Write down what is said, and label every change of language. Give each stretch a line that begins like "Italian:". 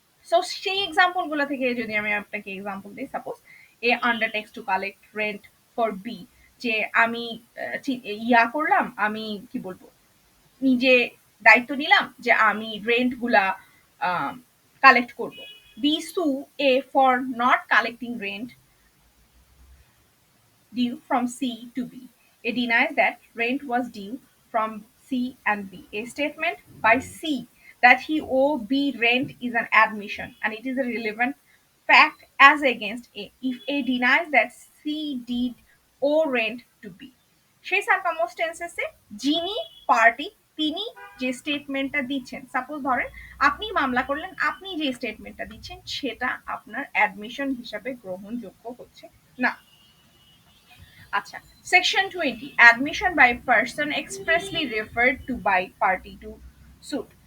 Bangla: So সেই example গুলো থেকে যদি আমি আপনাকে এক্সাম্পল দিই,
English: suppose A undertakes to collect rent for B,
Bangla: যে আমি ইয়া করলাম, আমি কি বলবো নিজে দায়িত্ব নিলাম যে আমি রেন্ট গুলা কালেক্ট করব।
English: B sues A for not collecting rent due from C to B. A denies that rent was due from C and B. A statement by C that he owe B rent is an admission and it is a relevant fact as against A. If A denies that C did owe rent to B.
Bangla: সেই সার্কামস্টেন্সেসে যিনি party তিনি যে স্টেটমেন্টটা দিচ্ছেন, suppose ধরেন আপনি মামলা করলেন, আপনি যে স্টেটমেন্টটা দিচ্ছেন সেটা আপনার অ্যাডমিশন হিসাবে গ্রহণযোগ্য হচ্ছে না।
English: আচ্ছা, section 20, admission by person expressly referred to by party to suit.